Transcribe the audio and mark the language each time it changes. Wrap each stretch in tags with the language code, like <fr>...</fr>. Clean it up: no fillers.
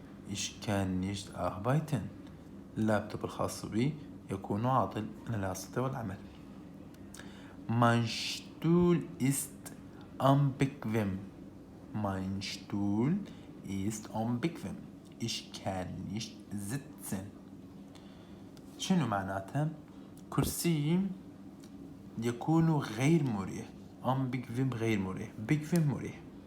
<de>Ich kann nicht arbeiten.</de> <ar>اللابتوب الخاص بي يكون عاطل، أنا لا أستطيع العمل.</ar> <de>mein Stuhl ist unbequem. mein Stuhl ist unbequem. Ich kann nicht sitzen.</de> <ar>شنو معناتها؟ كرسي يكون غير مريح. unbequem غير مريح، bequem مريح.</ar>